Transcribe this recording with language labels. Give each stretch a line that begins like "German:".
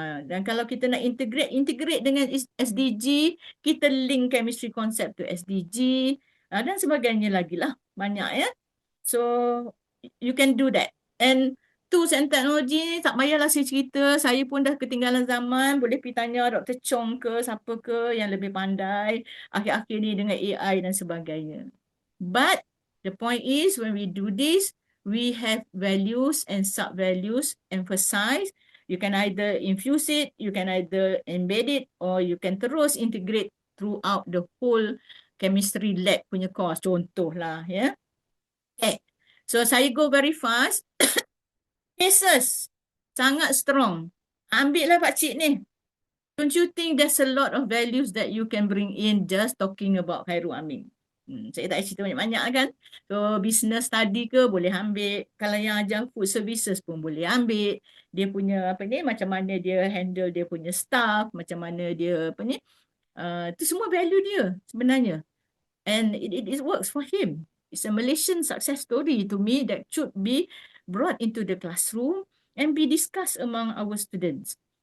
Malay: Dan kalau kita nak integrate dengan SDG, kita link chemistry concept to SDG dan sebagainya lagi lah. Banyak, ya.
English: So you can do that. And tools and technology
Malay: tak payahlah saya cerita, saya pun dah ketinggalan zaman. Boleh pergi tanya Dr. Chong ke siapa ke yang lebih pandai akhir-akhir ni dengan AI dan sebagainya.
English: But the point is when we do this, we have values and sub-values emphasized. You can either infuse it, you can either embed it, or you can
Malay: terus
English: integrate throughout the whole chemistry lab
Malay: punya
English: course.
Malay: Contoh lah, ya. Okay. So saya
English: go very fast.
Malay: Cases sangat strong. Ambillah pakcik ni.
English: Don't you think there's a lot of values that you can bring in just talking about Khairul Amin?
Malay: Saya tak cerita banyak-banyak kan. So business study ke boleh ambil. Kalau yang ajar food services pun boleh ambil. Dia punya apa ni, macam mana dia handle dia punya staff, macam mana dia apa ni. Itu semua value dia sebenarnya.
English: And it works for him. It's a Malaysian success story to me that should be brought into the classroom and be discussed among our students.